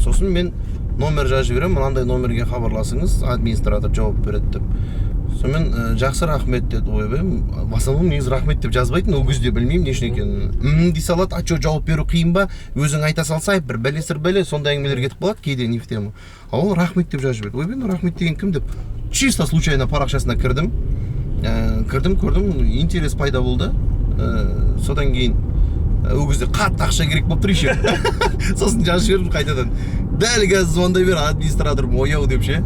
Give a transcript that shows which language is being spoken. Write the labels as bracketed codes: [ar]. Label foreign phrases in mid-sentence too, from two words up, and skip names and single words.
[kk] Сосын мен номер жазып жіберемін, мынандай номерге хабарласыңыз, администратор жауап береді деп. Сонымен жақсы рахмет деді. Ойбай, [ru] в основном [kk] негізі рахмет деп жазбайтын, ол кезде білмеймін не үшін екенін. Дей салады, [ru] а что [kk] жауап беру қиын ба? Өзің айта салсай, бір бәле, сондай әңгімелер кетіп қалады кейде [ru] не в тему. [kk] А ол рахмет деп жазып жіберді. Ойбай, рахмет деген кім деп. [ru] Чисто случайно [kk] парақшасына кірдім. Көрдім, интерес пайда болды. Содан кейін ол кезде қатты ақша керек болып тұр еще. Сосын жазып жібердім қайтадан. Дәл қазір звондай бер, администраторым ояу деп ше.